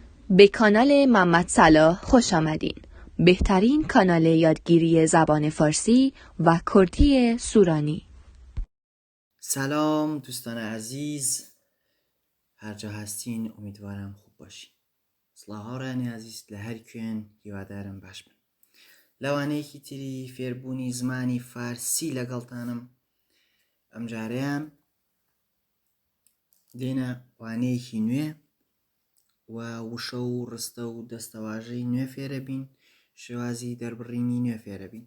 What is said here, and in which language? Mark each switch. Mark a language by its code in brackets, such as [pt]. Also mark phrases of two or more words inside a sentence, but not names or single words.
[fa] به کانال محمد صلاح خوش آمدین. بهترین کانال یادگیری زبان فارسی و کردی سورانی. سلام دوستان عزیز، هر جا هستین امیدوارم خوب باشین. [ckb] سلاهارانی عزیز لهر کوێن هیوادارم باش بن. لەوانەیەکی تری فێربوونی زمانی فارسی لەگەڵتانم. ئەم جارەیان دێنە وانەیەکی نوێ و وشە و ڕستە و دەستەواژەی نوێ فێرە بین، شێوازی دەربڕینی نوێ فێرە بین.